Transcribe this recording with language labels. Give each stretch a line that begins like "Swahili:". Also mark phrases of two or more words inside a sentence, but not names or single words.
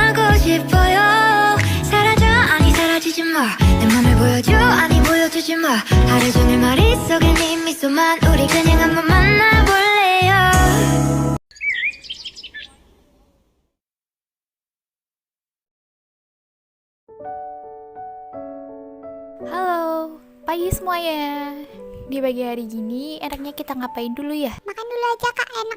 Korean: 싶어요. 사라져 아니 사라지지 마. 내 맘을 보여줘 아니 보여주지 마. 하루 종일 머릿속에 네 미소만. 우리 그냥 한번 만나볼래요.
Indonesian: Halo, pagi semuanya. Di pagi hari gini enaknya kita ngapain dulu ya? Makan dulu aja kak, enak.